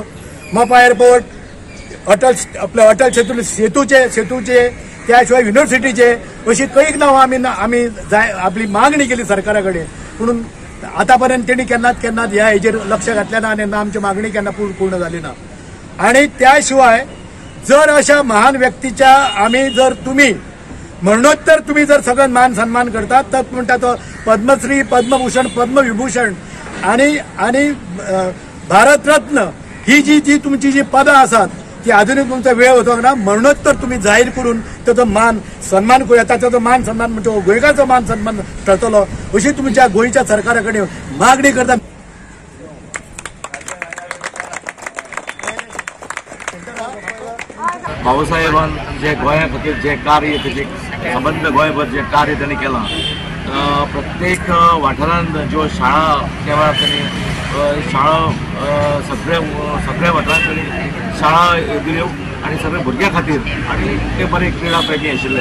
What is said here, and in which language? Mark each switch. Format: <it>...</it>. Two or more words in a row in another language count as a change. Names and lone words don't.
<kok>मोपा एअरपोर्ट अटल सेतूचे त्या शिवाय युनिव्हर्सिटीचे अशी कैक नांवां आमी आपली मागणी केली सरकारा कडेन पूण आतापर्यंत तेणी केन्नाच ह्या हेजेर लक्ष घातलें ना आनी आमची मागणी केन्ना पूर्ण जाली ना।</kok> <mr>आनी त्या शिवाय जर अशा महान व्यक्तीच्या आमी जर तुम्ही मरणोत्तर तुम्ही जर सगळं मान सन्मान करतात तर म्हणटा तो पद्मश्री, पद्मभूषण, पद्मविभूषण आणि भारतरत्न ही जी तुमची जी</mr> <kok>पदां आसात</kok> <mr>ती अजूनही तुमचा वेळ होतो ना मरणोत्तर तुम्ही जाहीर करून त्याचा मान सन्मान करूया। त्याचा मान सन्मान म्हणजे</mr> <kok>गोंयकाराचो मान सन्मान ठरतलो</kok> <mr>अशी तुमच्या गोंयच्या सरकाराकडे मागणी करता।</mr> <kok>भाऊसाहेबान जे गोंया खातीर जे कार्य तेजे संबंध गोंयभर जे कार्य त्यांनी केलां प्रत्येक वाठारांत ज्यो शाळा केव्हा त्यांनी शाळा सगळ्या वाठारांत त्यांनी शाळा दिल्यो आनी सगळ्या भुरग्यां खातीर आनी ते बरे क्रीडा पैकी आशिल्ले।</kok>